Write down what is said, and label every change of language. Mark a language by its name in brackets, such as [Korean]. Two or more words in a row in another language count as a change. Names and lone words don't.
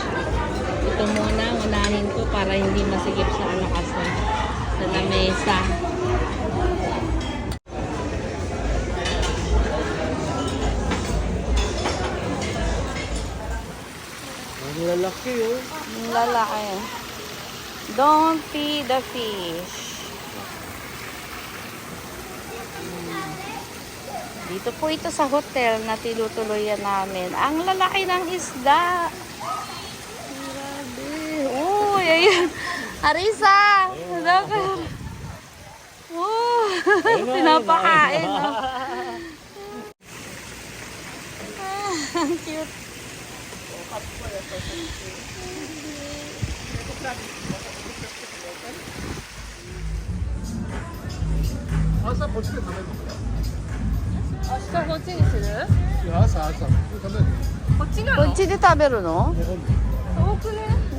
[Filipino] Ito muna, unahin ko para hindi masigip sa kasi sa lamesa. Ang lalaki oh. Ang lalaki. [English] Don't feed the fish. [Filipino] Dito po ito sa hotel na tinutuluyan namin. Ang lalaki ng isda. Grabe. Uy, ayan. Arisa! Look. Pinapakain. Ang cute. [Japanese] 朝こっちで食べるの？明日こっちにする？いや朝食べる。こっちなの？こっちで食べるの？遠くね。